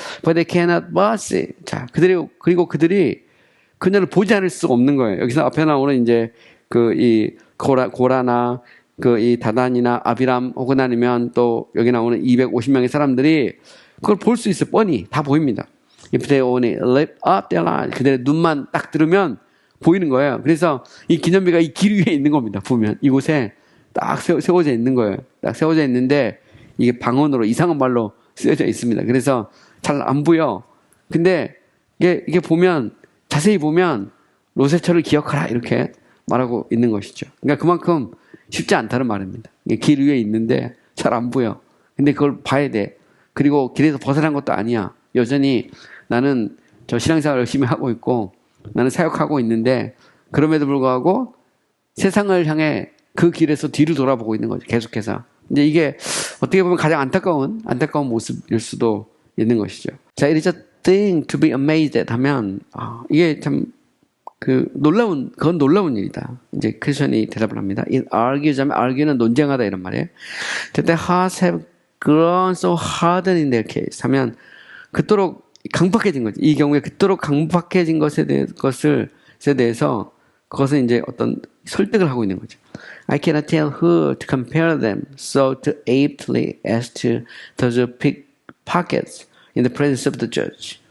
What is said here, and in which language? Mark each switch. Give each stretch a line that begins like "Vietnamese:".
English: But they cannot but see.
Korean: 자, 그리고 그들이 그녀를 보지 않을 수가 없는 거예요. 여기서 앞에 나오는 이제 이 고라나 이 다단이나 아비람 혹은 아니면 또 여기 나오는 250명의 사람들이 그걸 볼 수 있어요. 뻔히 다 보입니다.
English: If they only lift up their eyes,
Korean: 그들의 눈만 딱 들으면 보이는 거예요. 그래서 이 기념비가 이 길 위에 있는 겁니다. 보면 이곳에 딱 세워져 있는 거예요. 딱 세워져 있는데 이게 방언으로 이상한 말로 쓰여져 있습니다. 그래서 잘 안 보여. 근데 이게 보면 자세히 보면 롯의 철을 기억하라 이렇게 말하고 있는 것이죠. 그러니까 그만큼 쉽지 않다는 말입니다. 길 위에 있는데 잘 안 보여. 근데 그걸 봐야 돼. 그리고 길에서 벗어난 것도 아니야. 여전히 나는 저 신앙생활 열심히 하고 있고 나는 사역하고 있는데 그럼에도 불구하고 세상을 향해 그 길에서 뒤를 돌아보고 있는 거죠. 계속해서. 이제 이게 어떻게 보면 가장 안타까운 모습일 수도 있는 것이죠.
English: 자, it is a thing to be amazed at
Korean: 하면 이게 참 그건 놀라운 일이다. 이제 크리스천이 대답을 합니다.
English: It argues
Korean: 하면 argue는 논쟁하다 이런 말이에요.
English: That their hearts have grown so hardened in their case
Korean: 하면 그토록 강박해진 거지. 이 경우에 그토록 강박해진 것에 대해서 그것은 이제 어떤 설득을 하고 있는 거죠.
English: I cannot tell who to compare them so aptly as to those who pick pockets in the presence of the judge.